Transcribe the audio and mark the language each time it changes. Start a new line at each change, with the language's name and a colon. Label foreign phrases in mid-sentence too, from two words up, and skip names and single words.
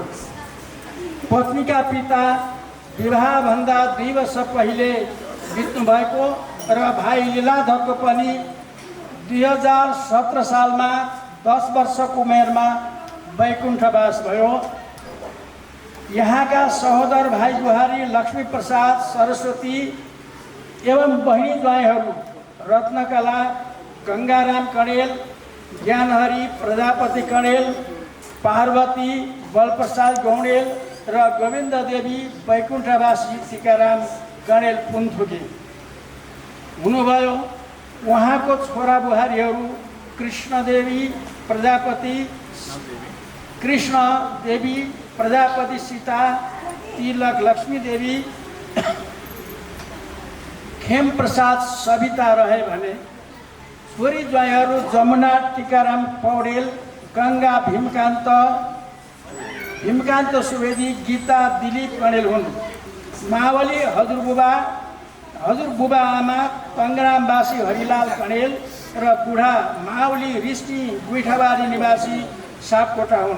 Nepali: पत्नी का पिता विवाह भन्दा 2 वर्ष पहिले बित्नु भएको र भाइ लीलाधर को पनि 2017 साल में 10 वर्ष को उमेर में वैकुण्ठवास भयो। यहाँ का सहोदर भाई बुहारी लक्ष्मी प्रसाद सरस्वती एवं बहिनी ज्वाइँहरू रत्नकला गंगाराम कणेल, ज्ञानहरी प्रजापति कणेल, पार्वती बलप्रसाद गौडेल र गोविन्द देवी वैकुण्ठवासी टीकाराम कणेल पुनथुकी हुनुभयो। उहाँको छोरा बुहारीहरू कृष्णदेवी प्रजापति कृष्ण देवी, प्रजापति सीता, तिलक लक्ष्मी देवी, खेम प्रसाद सविता रहे भने छोरी ज्वाइँहरू जमुना टिकाराम पौडेल, गङ्गा भीमकान्त सुवेदी, गीता दिलीप गणेल हुन्। मावली हजुरबुबा आमा तङ्ग्रामवासी हरिलाल गणेल र बुढा मावली रिस्नी गुइठाबारी निवासी सापकोटा हुन्।